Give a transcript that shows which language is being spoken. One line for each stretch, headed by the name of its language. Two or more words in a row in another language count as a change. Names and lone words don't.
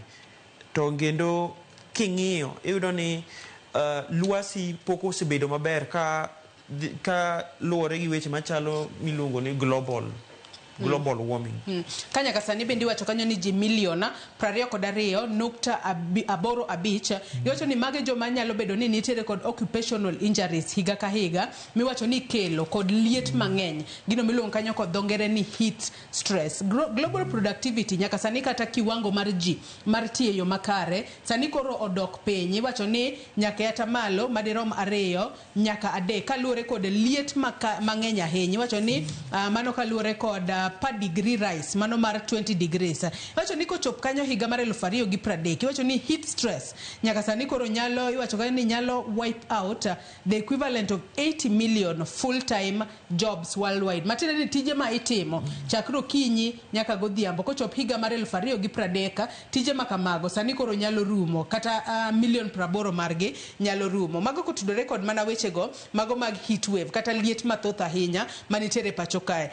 Luo (Kenya and Tanzania): To ngendo king'iyo iyudo ni luasi pok osebedo maber ka luore gi weche machalo miluongo ni
English: global warming.
Luo (Kenya and Tanzania): Kanya kasani bendi wacho kanyo ni ji milion 22.85 iwacho ni mage joma nyalo bedo ni nitiere kod
English: occupational injuries
Luo (Kenya and Tanzania): higa ka higa miwacho ni kelo kod liet mang'eny gino miluongo kanyo kod dhongere ni
English: heat stress. Global productivity
Luo (Kenya and Tanzania): nyaka sani kata kiwango mar ji mar tiyo yo makare sani koro odok piny. Iwacho ni nyaka yata malo madirom 2 nyaka 3 kaluore kod liet mang'eny ahinya. Iwacho ni mano kaluore kod
English: per degree rise
Luo (Kenya and Tanzania): mano mar 20 degrees. Iwacho ni kochop kanyo higa mar 2030 iwacho ni
English: heat stress
Luo (Kenya and Tanzania): nyaka sani koro nyalo iwacho ni nyalo
English: wipe out the equivalent of 80 million full time jobs worldwide.
Luo (Kenya and Tanzania): Matiende ni tije ma itimo chakro kinyi nyaka godhiambo kochop higa mar 2030 tije makamago sani koro nyalo rumo kata million 80 margi nyalo rumo. Mago kotudore kod mana weche go mago mag
English: heat wave
Luo (Kenya and Tanzania): kata liet mathoth ahinya manitere pacho kae.